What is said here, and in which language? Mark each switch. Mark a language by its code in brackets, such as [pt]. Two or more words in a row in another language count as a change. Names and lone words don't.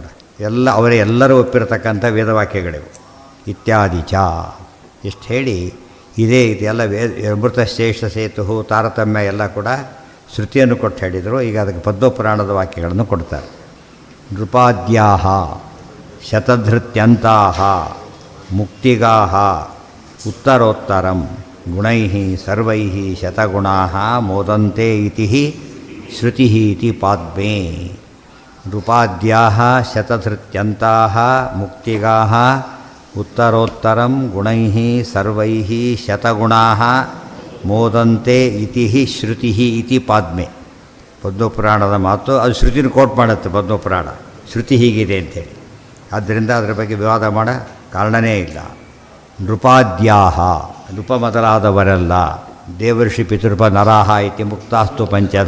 [kn] ಅವರೇ ಎಲ್ಲರೂ ಒಪ್ಪಿರತಕ್ಕಂಥ ವೇದವಾಕ್ಯಗಳಿವು. [sa] ಇತ್ಯಾದಿ ಚ [kn] ಇಷ್ಟು ಹೇಳಿ ಇದೆಲ್ಲ ಅಮೃತಶ್ರೇಷ್ಠ ಸೇತು ತಾರತಮ್ಯ ಎಲ್ಲ ಕೂಡ ಶ್ರುತಿಯನ್ನು ಕೊಟ್ಟು ಹೇಳಿದರು. ಈಗ ಅದಕ್ಕೆ ಪದ್ಮಪುರಾಣದ ವಾಕ್ಯಗಳನ್ನು ಕೊಡ್ತಾರೆ. [sa] ನೃಪಾದ್ಯಾಹ ಶತಧೃತ್ಯಂತಾಹ ಮುಕ್ತಿಗಾಹ ಉತ್ತರೋತ್ತರಂ ಗುಣೈಃ ಸರ್ವೈಃ ಶತಗುಣಾಃ ಮೋದಂತೆ ಇತಿ ಶ್ರುತಿಃ ಇತಿ ಪಾದ್ಮೇ. ನೃಪಾದ್ಯಾಹ ಶತಧೃತ್ಯಂತಾಹ ಮುಕ್ತಿಗಾಹ ಉತ್ತರೋತ್ತರಂ ಗುಣೈಃ ಸರ್ವೈಃ ಶತಗುಣಾಃ ಮೋದಂತೆ ಇತಿ ಶ್ರುತಿ ಇತಿ ಪಾದ್ಮೆ. [kn] ಪದ್ಮಪುರಾಣದ ಮಾತು ಅದು ಶ್ರುತಿನ ಕೋಟ್ ಮಾಡುತ್ತೆ. ಪದ್ಮಪುರಾಣ ಶ್ರುತಿ ಹೀಗಿದೆ ಅಂಥೇಳಿ. ಆದ್ದರಿಂದ ಅದರ ಬಗ್ಗೆ ವಿವಾದ ಮಾಡೋ ಕಾರಣನೇ ಇಲ್ಲ. [sa] ನೃಪಾದ್ಯಾಹ, [kn] ನೃಪ ಮೊದಲಾದವರೆಲ್ಲ [sa] ದೇವರ್ಷಿ ಪಿತೃಪ ನರಾಹ ಇತಿ ಮುಕ್ತಾಸ್ತು ಪಂಚಧ.